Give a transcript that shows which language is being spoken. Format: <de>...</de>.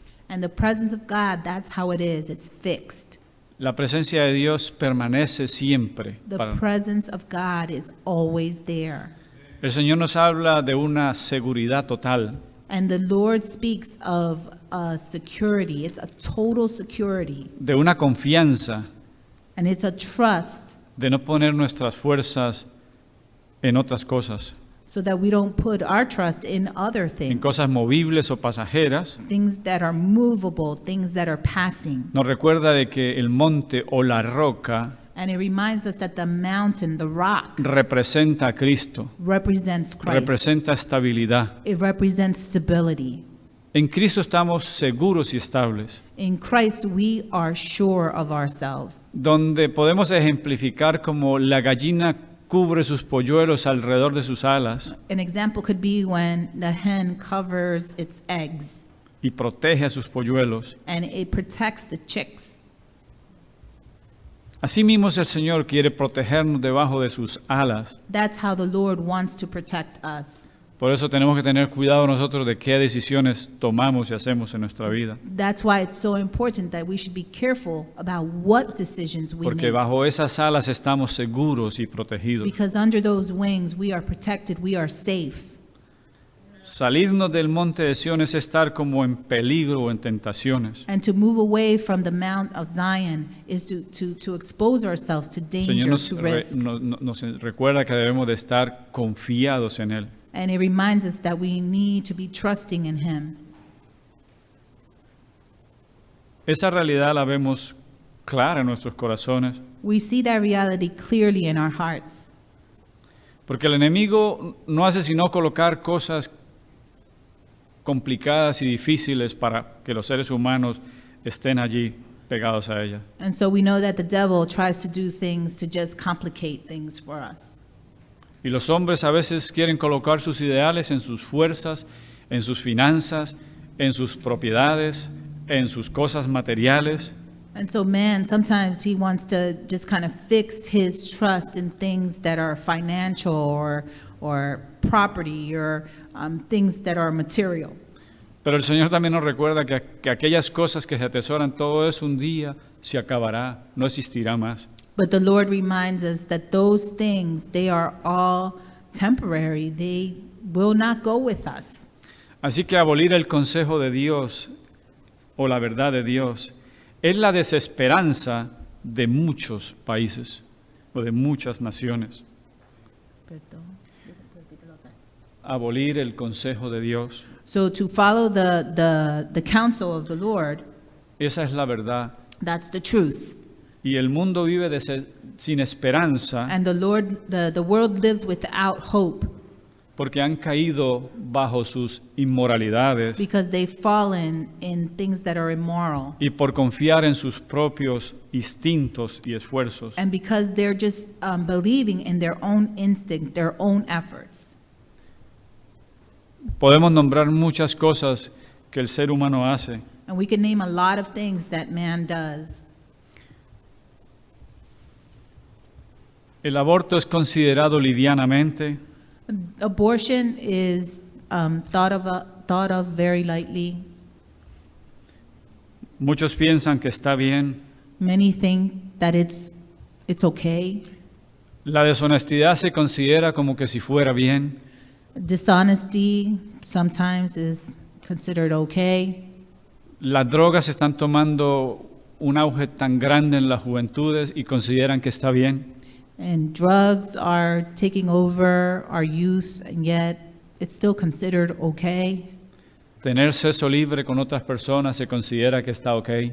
<en>And the presence of God, that's how it is. It's fixed.</en> <es>La presencia de Dios permanece siempre.</es> <en>The presence of God is always there.</en> <es>El Señor nos habla de una seguridad total,</es> <en>And the Lord speaks of security. It's a total security.</en> <es>de una confianza,</es> <en>And it's a trust</en> <es>de no poner nuestras fuerzas en otras cosas,</es> <en>so that we don't put our trust in other</en> <es>en</es> <en>things.</en> <es>cosas movibles o pasajeras.</es> <en>Things that are movable, things that are passing.</en> <es>Nos recuerda de que el monte o la roca</es> <en>And it reminds us that the mountain, the rock,</en> <es>representa a Cristo,</es> <en>represents Christ.</en> <es>representa estabilidad.</es> <en>It represents stability.</en> <es>En Cristo estamos seguros y estables,</es> <en>In Christ, we are sure of ourselves.</en> <es>donde podemos ejemplificar como la gallina cubre sus polluelos alrededor de sus alas</es> <en>An example could be when the hen covers its eggs</en> <es>y protege a sus polluelos.</es> <en>and it protects the chicks.</en> <es>Asimismo, el Señor quiere protegernos debajo de sus alas.</es> <en>That's how the Lord wants to protect us.</en> <es>Por eso tenemos que tener cuidado nosotros de qué decisiones tomamos y hacemos en nuestra vida.</es> <en>That's why it's so important that we should be careful about what decisions we</en> <es>Porque</es> <en>make.</en> <es>bajo esas alas estamos seguros y protegidos.</es> <en>Because under those wings, we are protected, we are safe.</en> <es>Salirnos del monte de Sión es estar como en peligro o en tentaciones.</es> <en>And to move away from the Mount of Zion is to expose ourselves to</en> <es>El</es> <en>danger,</en> <es>Señor nos,</es> <en>to risk.</en> <es>nos recuerda que debemos de estar confiados en Él.</es> <en>And it reminds us that we need to be trusting in Him.</en> <es>Esa realidad la vemos clara en nuestros corazones,</es> <en>We see that reality clearly in our hearts.</en> <es>porque el enemigo no hace sino colocar cosas complicadas y difíciles para que los seres humanos estén allí pegados a ella.</es> <en>And so we know that the devil tries to do things to just complicate things for us.</en> <es>Y los hombres a veces quieren colocar sus ideales en sus fuerzas, en sus finanzas, en sus propiedades, en sus cosas materiales.</es> <en>And so man, sometimes he wants to just kind of fix his trust in things that are financial or property or things that are material.</en> <es>Pero el Señor también nos recuerda que aquellas cosas que se atesoran, todo eso un día se acabará, no existirá más.</es> <en>But the Lord reminds us that those things, they are all temporary. They will not go with us.</en> <es>Así que abolir el consejo de Dios o la verdad de Dios es la desesperanza de muchos países o de muchas naciones. Abolir el consejo de Dios,</es> <en>So to follow the counsel of the Lord,</en> <es>esa es la verdad.</es> <en>that's the truth.</en> <es>Y el mundo vive sin esperanza</es> <en>And the world lives without hope</en> <es>porque han caído bajo sus inmoralidades</es> <en>because they've fallen in things that are immoral.</en> <es>y por confiar en sus propios instintos y esfuerzos.</es> <en>And because they're just believing in their own instinct, their own efforts.</en> <es>Podemos nombrar muchas cosas que el ser humano hace,</es> <en>And we can name a lot of things that man does.</en> <es>el aborto es considerado livianamente,</es> <en>Abortion is thought of very lightly.</en> <es>muchos piensan que está bien,</es> <en>Many think that it's okay.</en> <es>la deshonestidad se considera como que si fuera bien,</es> <en>Dishonesty sometimes is considered okay.</en> <es>las drogas están tomando un auge tan grande en las juventudes y consideran que está bien.</es> <en>And drugs are taking over our youth, and yet it's still considered okay.</en> <es>Tener sexo libre con otras personas se considera que está ok.</es>